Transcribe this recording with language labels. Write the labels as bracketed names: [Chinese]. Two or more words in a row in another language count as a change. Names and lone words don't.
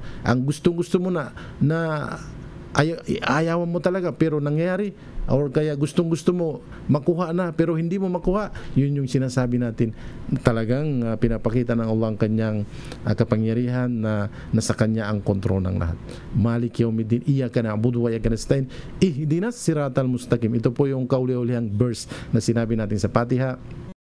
[Filipino] Ang gustong-gusto mo na ayawan mo talaga pero nangyayari, or kaya gustong-gusto mo makuha na pero hindi mo makuha, yun yung sinasabi natin, talagang pinapakita ng Allah ang kanyang kapangyarihan na nasa kanya ang kontrol ng lahat. [Arabic] مالك يوم الدين إياك نعبد وإياك نستعين اهدنا الصراط المستقيم. [Filipino] Ito po yung kauli-ulihang verse na sinabi natin sa Fatiha.